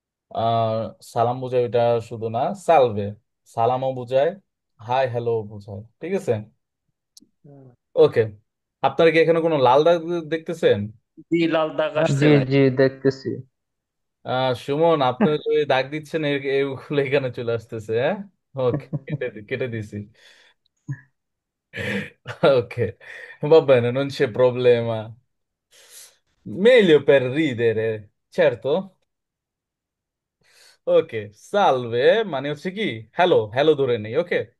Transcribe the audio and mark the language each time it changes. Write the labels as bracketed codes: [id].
[bn] আহ সালাম বুঝায় ওইটা শুধু না, সালভে সালামও বুঝায়, হাই হ্যালো বুঝায়, ঠিক আছে। হুম। ওকে, আপনারা কি এখানে কোনো লাল দাগ দেখতেছেন? জি, লাল দাগ আসছে জি ভাই। জি, দেখতেছি। সুমন, আপনি যে দাগ দিচ্ছেন এগুলো এখানে চলে আসতেছে, হ্যাঁ। ওকে, কেটে দিছি। [it] Ok, va bene, non c'è problema. Meglio per ridere, certo? [bn] ওকে, সালভে মানে হচ্ছে কি হ্যালো, হ্যালো ধরে নেই, ওকে।